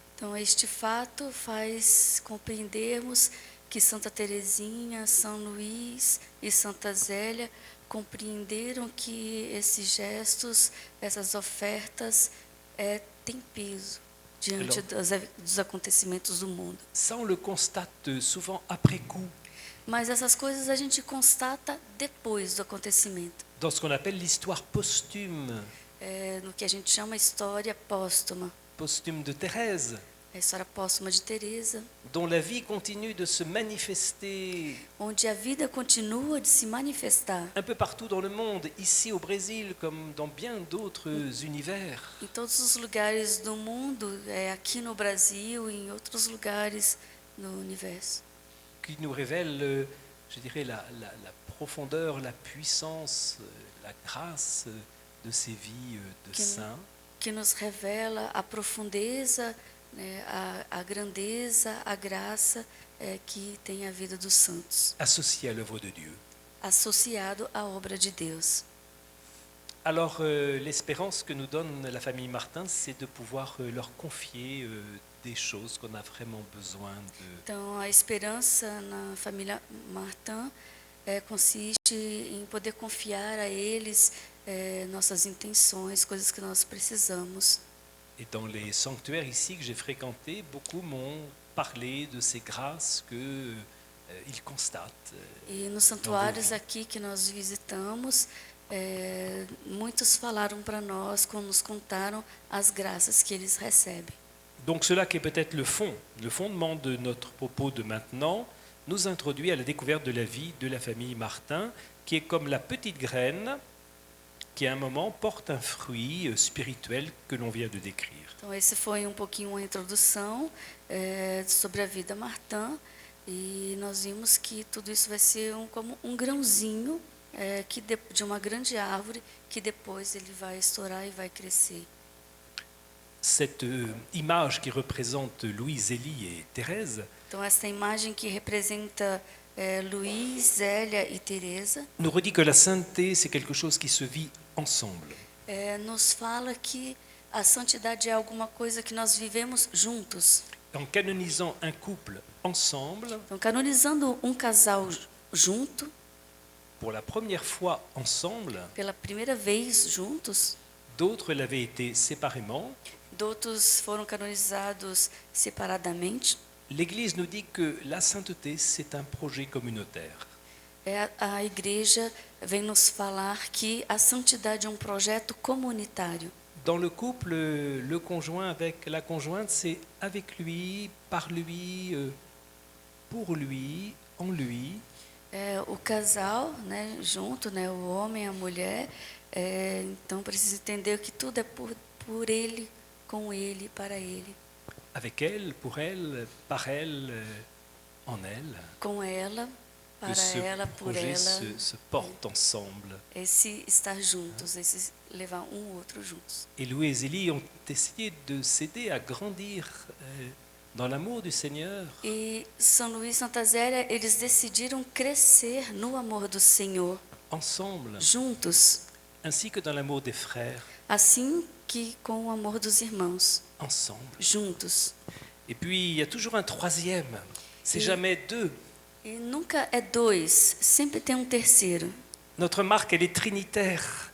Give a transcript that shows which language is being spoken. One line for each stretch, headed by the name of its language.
Portuguese: Então, este fato faz compreendermos que Santa Teresinha, São Luís e Santa Zélia compreenderam que esses gestos, essas ofertas, têm peso diante dos acontecimentos do mundo.
French: Ça, on le constate souvent après coup,
Portuguese: Mas essas coisas a gente constata depois do acontecimento,
French: dans ce qu'on appelle l'histoire posthume,
Portuguese: no que a gente chama história póstuma.
French: posthume de Thérèse,
Portuguese: A história póstuma de Teresa,
French: dont la vie continue de se manifester
Portuguese: onde a vida continua de se manifestar
French: un peu partout dans le monde, ici au Brésil comme dans bien d'autres univers.
Portuguese: em todos os lugares do mundo, aqui no Brasil e em outros lugares no universo,
French: Qui nous révèle, je dirais, la profondeur, la puissance, la grâce de ces vies de saints.
Portuguese: que nos revela a profundeza, né, a grandeza, a graça que tem a vida dos santos,
French: Associés à l'œuvre de Dieu.
Portuguese: associado à obra de Deus.
French: Alors, l'espérance que nous donne la famille Martin, c'est de pouvoir leur confier des choses qu'on a vraiment besoin de.
Portuguese: Então, a esperança na família Martin consiste em poder confiar a eles nossas intenções, coisas que nós precisamos.
French: Et dans les sanctuaires ici que j'ai fréquentés, beaucoup m'ont parlé de ces grâces qu'ils constatent.
Portuguese: E nos santuários aqui que nós visitamos, muitos falaram para nós, nos contaram as graças que eles recebem.
French: Donc cela qui est peut-être le fondement de notre propos de maintenant, nous introduit à la découverte de la vie de la famille Martin, qui est comme la petite graine qui à un moment porte un fruit spirituel que l'on vient de décrire.
Portuguese: Então, esse foi um pouquinho uma introdução sobre a vida Martin, e nós vimos que tudo isso vai ser como um grãozinho de uma grande árvore que depois ele vai estourar e vai crescer.
French: Cette image qui représente Louise, Élie et Thérèse
Portuguese: Então, essa imagem que representa Luís, Zélia e Teresa
French: nous redit que la sainteté, c'est quelque chose qui se vit ensemble.
Portuguese: nos fala que a santidade é alguma coisa que nós vivemos juntos.
French: En canonisant un couple ensemble,
Portuguese: Então, canonizando um casal junto,
French: pour la première fois ensemble,
Portuguese: pela primeira vez juntos,
French: d'autres l'avaient été séparément.
Portuguese: outros foram canonizados separadamente.
French: L'Église nous dit que la sainteté, c'est un projet communautaire.
Portuguese: A igreja vem nos falar que a santidade é um projeto comunitário.
French: Dans le couple, le conjoint avec la conjointe, c'est avec lui, par lui, pour lui, en lui.
Portuguese: O casal, né, junto, né, o homem e a mulher, então precisa entender que tudo é por ele, com ele, para ele.
French: Avec elle, pour elle, par elle, en elle.
Portuguese: Com ela,
French: Que
Portuguese: para
French: ce
Portuguese: ela, por
French: projet
Portuguese: ela.
French: se porte ensemble.
Portuguese: Esse estar juntos, esse levar um outro juntos.
French: Et Louis et Zélie ont essayé de s'aider à grandir dans l'amour du Seigneur.
Portuguese: E São Luís e Santa Zélia, eles decidiram crescer no amor do Senhor,
French: Ensemble,
Portuguese: juntos,
French: ainsi que dans l'amour des frères,
Portuguese: assim que com o amor dos irmãos,
French: ensemble.
Portuguese: juntos.
French: Et puis, il y a toujours un troisième. C'est Et- jamais deux.
Portuguese: E nunca é dois, sempre tem um terceiro.
French: Notre marque, elle est trinitaire.